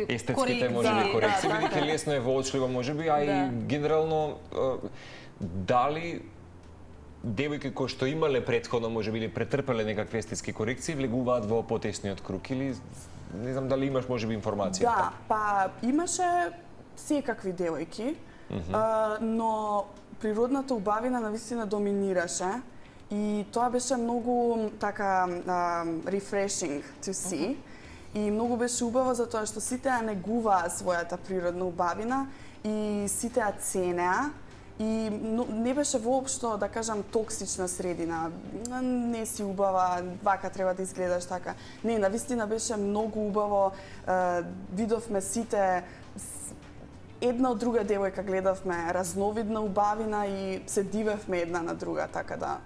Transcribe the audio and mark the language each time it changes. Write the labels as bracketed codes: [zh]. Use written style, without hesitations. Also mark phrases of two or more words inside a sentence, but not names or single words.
[mk] естетските можеби корекции, бидејќи лесно е воочливо можеби, а и генерално дали девојки кои што имале претходно можеби или претрпеле некакви естетски корекции влегуваат во потесниот круг или не знам дали имаш можеби информација? Да, па имаше секакви девојки, но природната убавина навистина доминираше. И тоа беше многу така [en] refreshing to see. [mk] И многу беше убаво затоа што сите ја негуваа својата природна убавина и сите ја ценеа И не беше воопшто, да кажам, токсична средина. Не си убава, вака треба да изгледаш така. Не, навистина беше многу убаво. Видовме сите, една од друга девојка гледавме разновидна убавина и се дивевме една на друга, така да.